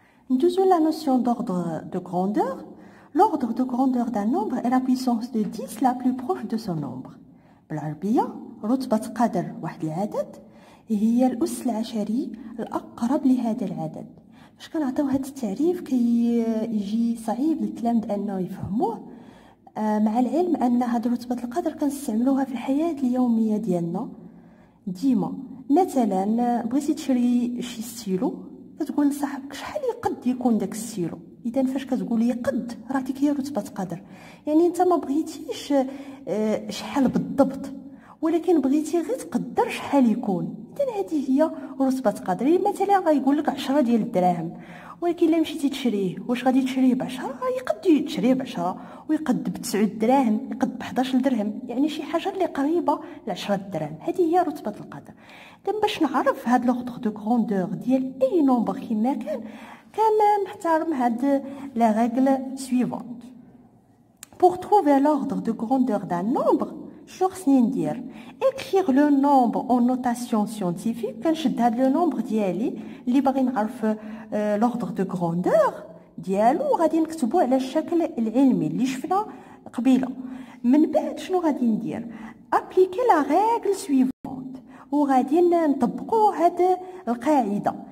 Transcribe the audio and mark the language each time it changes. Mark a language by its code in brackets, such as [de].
[ar] ندوزو [fr] لا نوسيون d'ordre de grandeur. L'ordre de grandeur d'un nombre est la puissance de 10 la plus proche de son nombre. [ar] بالعربيه رتبه قدر واحد العدد هي الأس العشري الأقرب لهذا العدد. فاش كنعطيو هذا التعريف كيجي صعيب للتلاميذ انه يفهموه، مع العلم ان هذه رتبه القدر كنستعملوها في الحياه اليوميه ديالنا ديما. مثلا بغيتي تشري شي ستيلو، كتقول لصاحبك شحال قد يكون داك الستيلو، اذا فاش كتقول يقد راه ديك هي رتبه قدر، يعني انت ما بغيتيش شحال بالضبط، ولكن بغيتي غير تقدر شحال يكون. اذا هذه هي رتبه قدر. مثلا غايقول لك 10 ديال الدراهم، ولكن الا مشيتي تشريه واش غادي تشريه ب10؟ يقد تشريه ب10 ويقد ب9 دراهم، يقد ب11 درهم، يعني شي حاجه اللي قريبه ل10 دراهم. هذه هي رتبه القدر. دابا باش نعرف هاد [fr] لوردر دو غروندور [ar] ديال اي نومبر كيما كان نحترم هاد [fr] لا ريغل سويفونت. pour trouver l'ordre de grandeur d'un nombre [ar] شنو خصني ندير؟ [fr] écrire le nombre en notation scientifique. [ar] كنشد هاد لو نومبر ديالي اللي باغي نعرف [fr] l'ordre de grandeur [ar] ديالو وغادي نكتبو على الشكل العلمي اللي شفنا قبيله. من بعد شنو غادي ندير؟ [fr] appliquer la règle suivante [ar] وغادي نطبقو هاد القاعده.